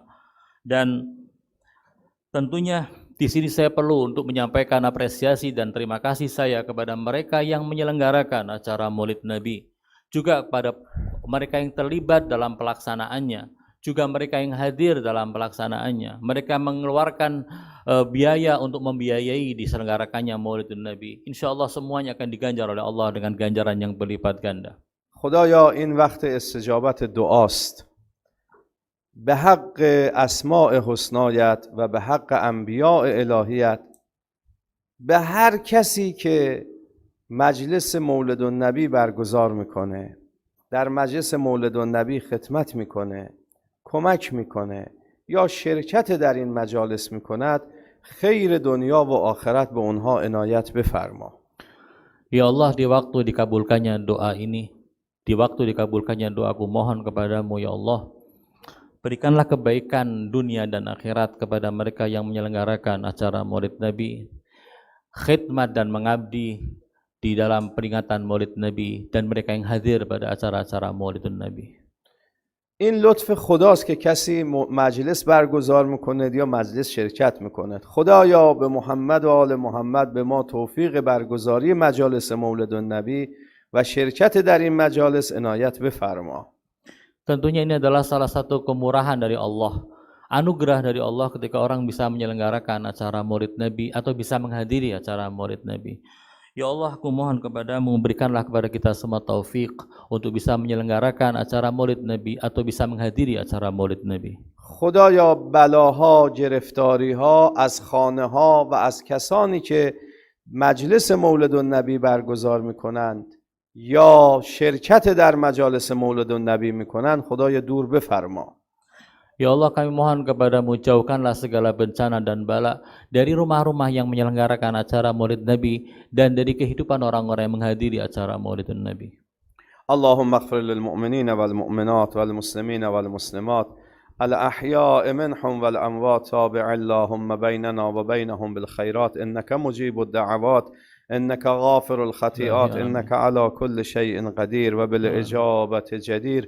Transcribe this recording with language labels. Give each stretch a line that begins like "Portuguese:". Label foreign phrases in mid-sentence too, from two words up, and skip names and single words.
Indonesian: Dan tentunya di sini saya perlu untuk menyampaikan apresiasi dan terima kasih saya kepada mereka yang menyelenggarakan acara Maulid Nabi, juga kepada mereka yang terlibat dalam pelaksanaannya, juga mereka yang hadir dalam pelaksanaannya. Mereka mengeluarkan biaya untuk membiayai diselenggarakannya Maulidun Nabi. Insyaallah semuanya akan diganjar oleh Allah dengan ganjaran yang berlipat ganda.
Persian: خدایا این وقت استجابت دعاست، به حق اسماء حسنایت و به حق انبیاء الهیت، به هر کسی که مجلس مولد النبی برگزار میکنه، در مجلس مولد النبی خدمت میکنه، کمک میکنه یا شرکت در این مجالس میکند، خیر دنیا و آخرت به اونها عنایت بفرما.
Indonesian: Ya Allah, di waktu dikabulkannya doa ini, di waktu dikabulkannya doaku mohon kepadamu ya Allah, berikanlah kebaikan dunia dan akhirat kepada mereka yang menyelenggarakan acara Maulid Nabi, khidmat dan mengabdi di dalam peringatan Maulid Nabi, dan mereka yang hadir pada acara-acara Maulidun Nabi.
Persian: این لطف خداست که کسی مجلس برگزار میکنه یا مجلس شرکت میکنه. خدایا به محمد و آل محمد به ما توفیق برگزاری مجالس مولد النبی و شرکت در این مجالس عنایت بفرما.
Indonesian: Tentunya ini adalah salah satu kemurahan dari Allah, anugerah dari Allah ketika orang bisa menyelenggarakan acara Maulid Nabi atau bisa menghadiri acara Maulid Nabi. Ya Allah, aku mohon kepadamu, berikanlah kepada kita semua taufik untuk bisa menyelenggarakan acara Maulid Nabi atau bisa menghadiri acara Maulid Nabi.
Persian: خدایا بلاها، گرفتاریها از خانه‌ها و از کسانی که مجلس مولد النبی برگزار میکنند یا شرکت در مجالس مولد النبی میکنند، خدای دور بفرما.
Indonesian: Ya Allah, kami mohon kepadamu, jauhkanlah segala bencana dan bala dari rumah-rumah yang menyelenggarakan acara Maulid Nabi dan dari kehidupan orang-orang yang menghadiri acara Maulidun Nabi.
Arabic: اللهم اغفر للمؤمنين والمؤمنات والمسلمين والمسلمات الأحياء منهم والأموات، تابع اللهم بيننا وبينهم بالخيرات إنك مجيب الدعوات إنك غافر الخطيئات إنك على كل شيء قدير وبالإجابة جدير.